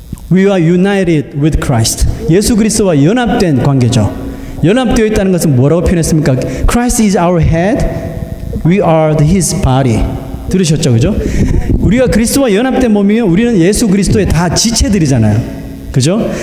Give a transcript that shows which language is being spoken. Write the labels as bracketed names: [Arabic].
[English] We are united with Christ. [Korean] 예수 그리스도와 연합된 관계죠. 연합되어 있다는 것은 뭐라고 표현했습니까? [English] Christ is our head, we are His body. [Korean] 들으셨죠, 그죠? 우리가 그리스도와 연합된 몸이면 우리는 예수 그리스도의 다 지체들이잖아요, 그죠?